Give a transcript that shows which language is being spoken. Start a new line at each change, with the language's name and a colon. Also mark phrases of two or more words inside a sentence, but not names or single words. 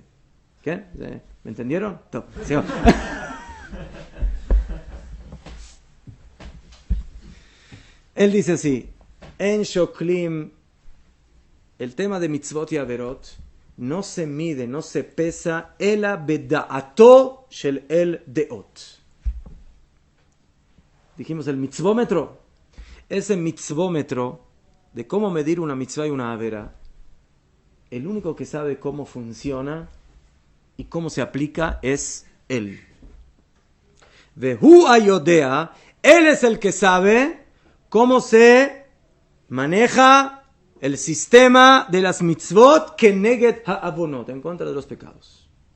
Spanish: ¿Qué? ¿Me entendieron? Sí. Él dice así, en Shoklim, el tema de mitzvot y averot no se mide, no se pesa,
Hebrew: אלא בדעתו של אל דעות.
Spanish: Dijimos el mitzvómetro. Ese mitzvómetro de cómo medir una mitzvah y una avera, el único que sabe cómo funciona y cómo se aplica es él.
Hebrew: והוא היודע,
Spanish: él es el que sabe cómo se maneja el sistema de las mitzvot que
Hebrew: כנגד העוונות,
Spanish: en contra de los pecados.